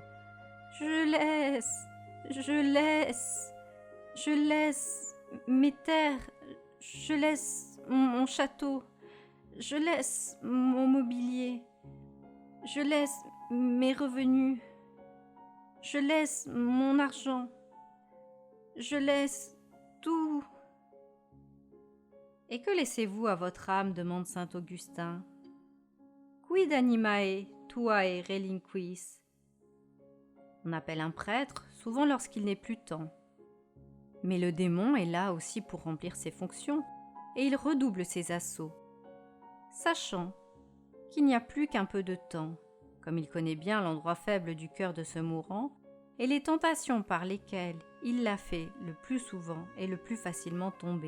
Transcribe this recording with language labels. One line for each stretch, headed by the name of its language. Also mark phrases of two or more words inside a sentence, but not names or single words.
French: « Je laisse mes terres, je laisse mon château, je laisse mon mobilier, je laisse mes revenus, je laisse mon argent, je laisse tout. » « Et que laissez-vous à votre âme ?» demande saint Augustin.
Latin: « Quid animae tuae relinquis ?»
French: On appelle un prêtre, souvent lorsqu'il n'est plus temps. Mais le démon est là aussi pour remplir ses fonctions, et il redouble ses assauts, sachant qu'il n'y a plus qu'un peu de temps, comme il connaît bien l'endroit faible du cœur de ce mourant, et les tentations par lesquelles il l'a fait le plus souvent et le plus facilement tomber.